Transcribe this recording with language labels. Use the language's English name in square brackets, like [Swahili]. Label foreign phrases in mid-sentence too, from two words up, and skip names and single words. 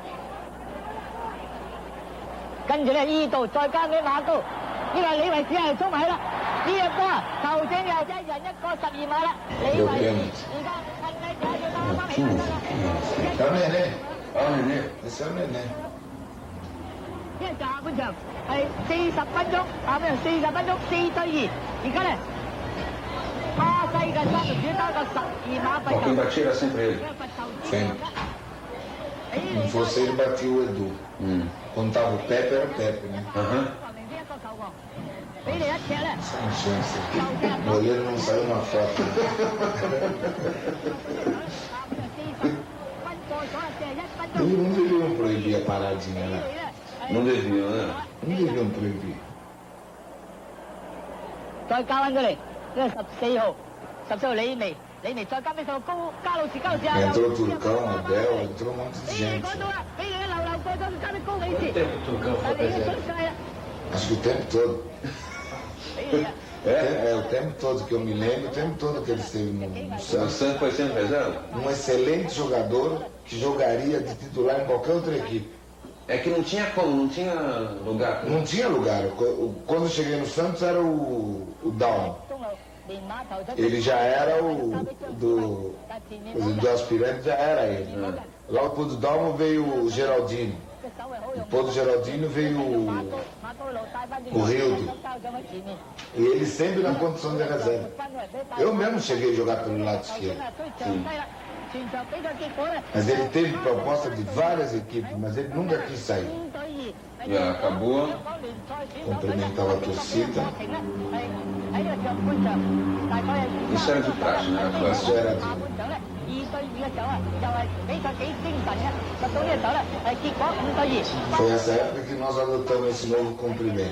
[Cantonese] 跟住咧呢度再加俾馬高，呢個李維士係衝埋去啦，呢一波啊球證又一人一個12碼啦，李維士而家趁你就要打翻起啦。 [Portuguese] É o Nenê. Olha o Nenê. Esse é o Nenê. [Cantonese] 因為下半場係40分鐘，下半場40分鐘4-2，而家咧巴西嘅三條主打個12碼罰 [Portuguese] Quem [Cantonese] 球。 [Portuguese] batia era sempre ele. Sempre. Não fosse ele, batia o Edu. Quando tava o Pepe, era o Pepe, né? Aham. [Cantonese] 俾你一踢咧， [Portuguese] Sem chance. O goleiro não saiu na foto. [Cantonese] 分過咗41分鐘。 [Portuguese] Eles não deviam proibir a paradinha, né? Não deviam, né? Não deviam proibir. [Cantonese] 再交翻過嚟，呢個14號李薇，李薇再交俾上高加路士啊！ [Portuguese] Entrou o Turcão, o Abel, entrou um monte de [Cantonese] 講 [Portuguese] gente. [Cantonese] 到啦，俾你流過咗，交俾高美士。 [Portuguese] Turcão [Cantonese] 但係你嘅出界啦， [Portuguese] Acho que o tempo todo. [Cantonese] 俾你啊！ [Portuguese] O tempo todo que eu me lembro, o tempo todo que ele esteve no O Santos. Santos foi sempre reserva? Um excelente jogador que jogaria de titular em qualquer outra equipe. É que não tinha como, não tinha lugar. Não tinha lugar. Quando eu cheguei no Santos era o Dalmo. [Cantonese] 中路連馬頭出。 [Portuguese] Ele já era do aspirante, já era ele. Logo depois do Dalmo veio o Geraldino. [Cantonese] 隻手係好用。 [Portuguese] Depois do Geraldino veio [Cantonese] 馬高路帶翻轉。 [Portuguese] o Rildo. [Cantonese] 交上去前面。 [Portuguese] E ele sempre na condição de reserva. [Cantonese] 翻過嚟俾大。 [Portuguese] Eu mesmo cheguei a jogar pelo lado esquerdo. [Cantonese] 所以長低啦，全場比賽結果咧。 [Portuguese] Mas ele teve proposta de várias equipes, mas ele nunca quis sair. [Cantonese] 5-2。 [Portuguese] E acabou. Cumprimentava a torcida. Isso era de praxe, né? Isso era de... Foi essa época que nós adotamos esse novo cumprimento.